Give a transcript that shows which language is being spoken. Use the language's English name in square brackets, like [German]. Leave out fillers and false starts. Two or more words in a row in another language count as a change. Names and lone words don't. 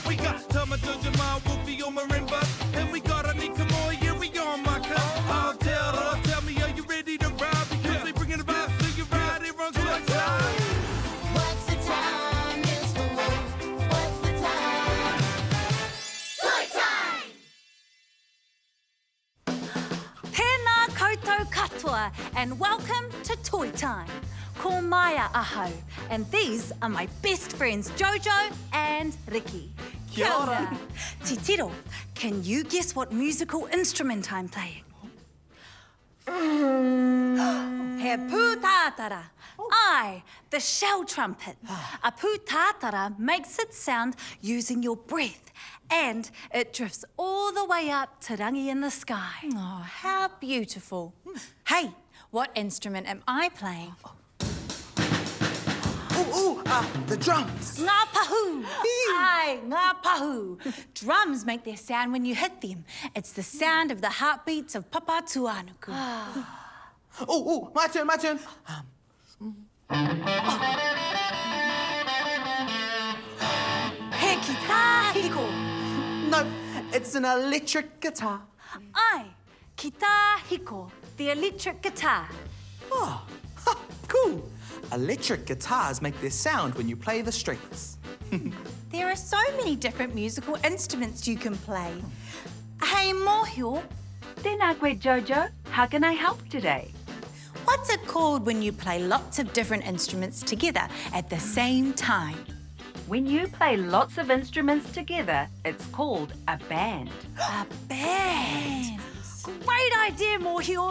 [English] We got Tom and Jojo and Māia, Wolfie on marimba, and we got Riki, yeah, we on my cuz. Oh, tell me, are you ready to ride? Because we bringing the vibes to you right here on Toi Time. What's the time, Mr. Wolf? What's the time? Toi time! [Māori] Tēnā koutou katoa, [English] and welcome to Toi Time. [Māori] Ko Māia ahau, [English] and these are my best friends Jojo and Riki. [Māori] Kia ora. Titiro, [English] can you guess what musical instrument I'm playing? [Māori] He pūtātara. [English] I, the shell trumpet. A pūtātara makes its sound using your breath, and it drifts all the way up [Māori] te rangi [English] in the sky. Oh, how beautiful. Hey, what instrument am I playing? The drums. [Māori] Ngā pahu. Ai, ngā pahu. [English] Drums make their sound when you hit them. It's the sound of the heartbeats of Papa Tuanuku. My turn. [Māori] He kita hiko. [English] No, it's an electric guitar. [Māori] Ai, kita hiko, [English] the electric guitar. Oh, cool. Electric guitars make their sound when you play the strings. There are so many different musical instruments you can play. Hey, mōhio. [Māori] Tēnā koe, [English] Jojo. How can I help today? What's it called when you play lots of different instruments together at the same time? When you play lots of instruments together, it's called a band. A band. Great idea, mōhio.